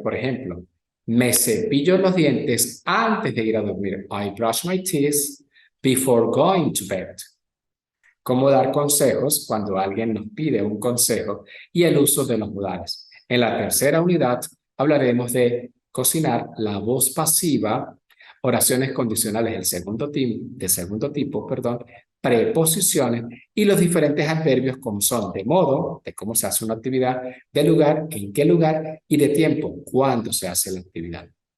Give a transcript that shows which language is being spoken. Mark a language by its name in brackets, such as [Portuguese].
[Spanish] Por ejemplo, me cepillo los dientes antes de ir a dormir. [English] I brush my teeth before going to bed. [Spanish] Cómo dar consejos cuando alguien nos pide un consejo y el uso de los modales. En la tercera unidad hablaremos de cocinar la voz pasiva, oraciones condicionales del segundo tipo, preposiciones y los diferentes adverbios como son de modo, de cómo se hace una actividad, de lugar, en qué lugar y de tiempo, cuándo se hace la actividad.